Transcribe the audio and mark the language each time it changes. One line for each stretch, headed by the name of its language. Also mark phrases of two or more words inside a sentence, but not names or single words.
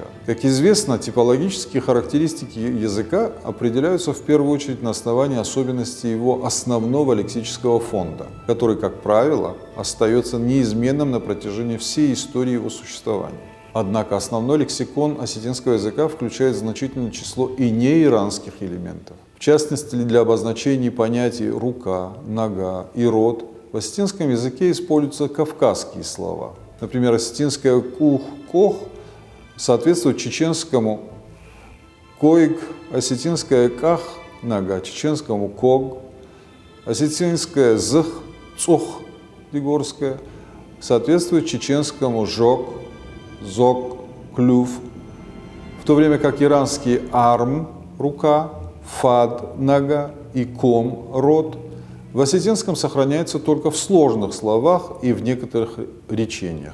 Russian: Как известно, типологические характеристики языка определяются в первую очередь на основании особенностей его основного лексического фонда, который, как правило, остается неизменным на протяжении всей истории его существования. Однако основной лексикон осетинского языка включает значительное число и неиранских элементов. В частности, для обозначений понятий «рука», «нога» и «рот» в осетинском языке используются кавказские слова. Например, осетинское «кух-кох» соответствует чеченскому «койг», осетинское «ках» – «нога», чеченскому «ког», осетинское «зх», «цух» дегорское соответствует чеченскому «жок», «зок», «клюв», в то время как иранский «арм» – «рука», «фад» – «нога» и «ком» – «рот» в осетинском сохраняется только в сложных словах и в некоторых речениях.